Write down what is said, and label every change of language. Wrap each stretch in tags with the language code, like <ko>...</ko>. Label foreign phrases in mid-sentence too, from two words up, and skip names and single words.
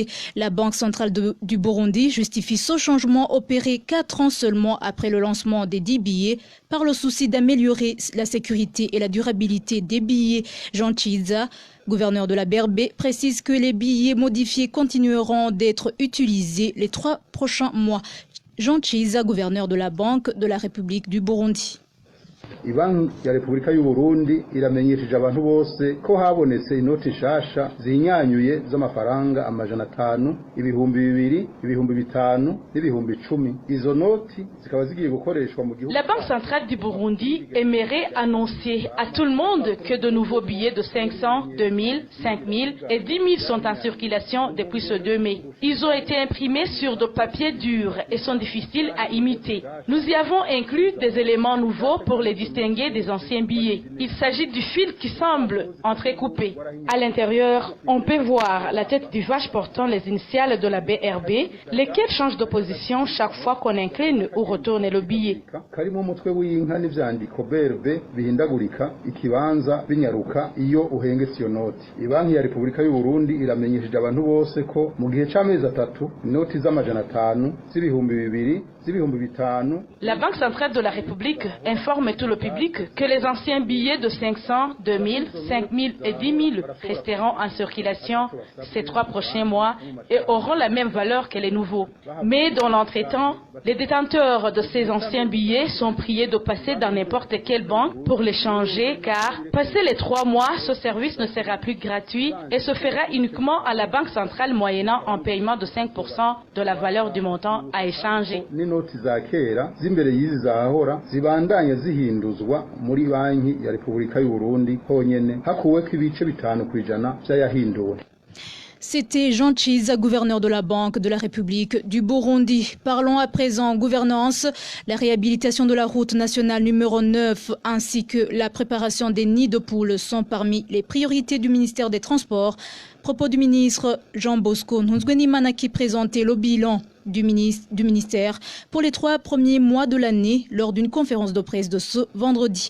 <fr>La Banque centrale du Burundi justifie ce changement opéré 4 ans seulement après le lancement des 10 billets par le souci d'améliorer la sécurité et la durabilité des billets. Jean Chiza, gouverneur de la BRB, précise que les billets modifiés continueront d'être utilisés les 3 prochains mois. Jean Chiza, gouverneur de la Banque de la République du Burundi.</fr> <rn>Ibanki ya Repubulika y'u Burundi iramenyesheje abantu bose ko habonetse inoti nshasha zinyanyuye z'amafaranga amajana 5, ibihumbi 2, ibihumbi 5 n'ibihumbi 10. Izo noti zikaba zigiye gukoreshwa mu gihugu.</rn> <fr>La Banque centrale du Burundi aimerait annoncer à tout le monde que de nouveaux billets de 500, 2000, 5000 et 10 000 sont en circulation depuis ce 2 mai. Ils ont été imprimés sur de papier dur et sont difficiles à imiter. Nous y avons inclus des éléments nouveaux pour les distinguer des anciens billets. Il s'agit du fil qui semble entrecoupé. À l'intérieur, on peut voir la tête du vache portant les initiales de la BRB, lesquelles changent de position chaque fois qu'on incline ou retourne le billet.</fr> <rn>Karimo umutwe w'inka n'ivyandiko BRB bihindagurika ikibanza binyaruka iyo uhengetse iyo noti. Ibanki ya Repubulika y'u Burundi iramenyesheje abantu bose ko mu gihe c'amezi 3 inoti z'amajana 5, z'ibihumbi 2, z'ibihumbi 5.</rn> <fr>La Banque centrale de la République informe tout le public que les anciens billets de 500, 2000, 5000 et 10 000 resteront en circulation ces 3 prochains mois et auront la même valeur que les nouveaux. Mais dans l'entretemps, les détenteurs de ces anciens billets sont priés de passer dans n'importe quelle banque pour les changer car, passé les 3 mois, ce service ne sera plus gratuit et se fera uniquement à la Banque centrale moyennant un paiement de 5% de la valeur du montant à échanger.</fr> <rn>N'inoti za kera zimbere y'izi zahora zibandanya zihinduzwa muri banki ya Repubulika y'u Burundi honyene hakuweko ibice 5% vyayahinduwe.</rn> <fr>C'était Jean Chiza, gouverneur de la Banque de la République du Burundi. Parlons à présent gouvernance. La réhabilitation de la route nationale numéro 9 ainsi que la préparation des nids de poules sont parmi les priorités du ministère des Transports. Propos du ministre Jean Bosco Ntunzwenimana qui présentait le bilan du ministère pour les 3 premiers mois de l'année lors d'une conférence de presse de ce vendredi.</fr>